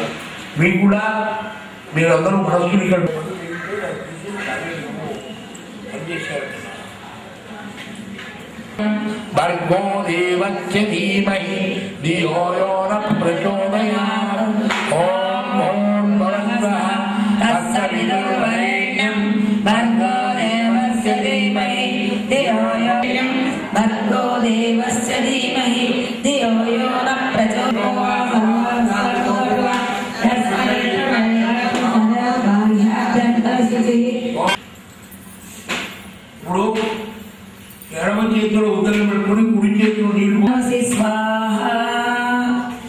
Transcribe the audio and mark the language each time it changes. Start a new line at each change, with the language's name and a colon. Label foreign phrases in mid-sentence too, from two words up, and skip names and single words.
Telugu: మీకు కూడా మీరందరూ మనస్సుని ఇక్కడ
Sanskrit: భర్గో దేవస్య ధీమహి ధియో యో న ప్రచోదయాత్. ఓం ఓం భవంతః తస్సవితుర్వరేణ్యం భర్గో దేవస్య ధీమహి ధియో యో భర్గో దేవస్య ధీమహి ధియో యో న ప్రచోదయాత్.
Telugu: ఇప్పుడు ఎడమ చేతిలో ఉత్తరం పెట్టుకుని కుడి చేతిలో నీళ్లు